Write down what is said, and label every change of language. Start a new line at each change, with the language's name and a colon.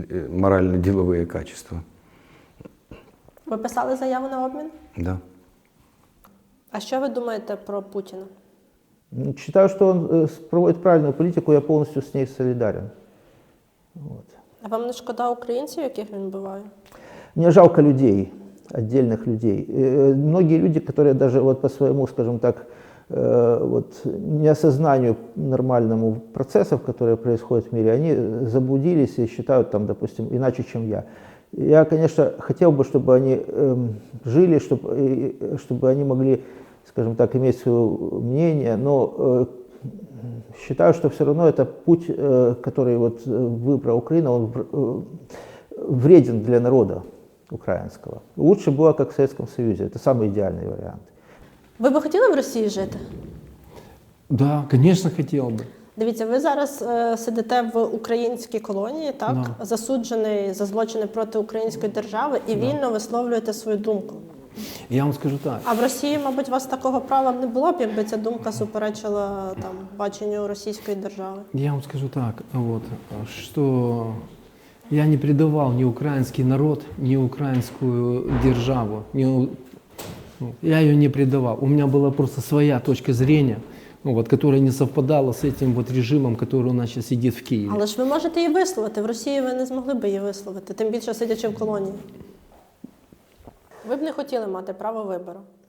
Russian: Морально-деловые качества.
Ukrainian: Ви писали заяву на обмін?
Russian: Да.
Ukrainian: А що ви думаєте про Путіна?
Russian: Считаю, что он проводит правильную политику, я полностью с ней солидарен. Вот.
Ukrainian: А вам не шкода українців, яких він вбиває?
Russian: Мне жалко людей, отдельных людей. Многие люди, которые даже вот по своему, скажем так, вот неосознанию нормальному процессов, которые происходят в мире, они заблудились и считают там, допустим, иначе, чем я. Я, конечно, хотел бы, чтобы они жили, чтобы они могли, скажем так, иметь свое мнение, но считаю, что все равно это путь, который вот выбрала Украина, он вреден для народа украинского. Лучше было, как в Советском Союзе. Это самый идеальный вариант.
Ukrainian: Ви би хотіли в Росії жити?
Russian: Да, конечно, хотел бы.
Ukrainian: Дивіться, ви зараз сидите в українській колонії, так?
Russian: Да.
Ukrainian: Засуджений за злочини проти української держави і вільно висловлюєте свою думку.
Russian: Я вам скажу так.
Ukrainian: А в Росії, мабуть, у вас такого права не було б, якби ця думка суперечила там баченню російської держави.
Russian: Я вам скажу так, вот, что я не предавал ни украинский народ, ни украинскую державу. Я ее не предавал. У меня была просто своя точка зрения, вот, которая не совпадала с этим вот режимом, который у нас сейчас сидит в Киеве.
Ukrainian: Але ж ви можете її висловити. В Росії ви не змогли б її висловити, тим більше сидячи в колонії. Ви б не хотіли мати право вибору?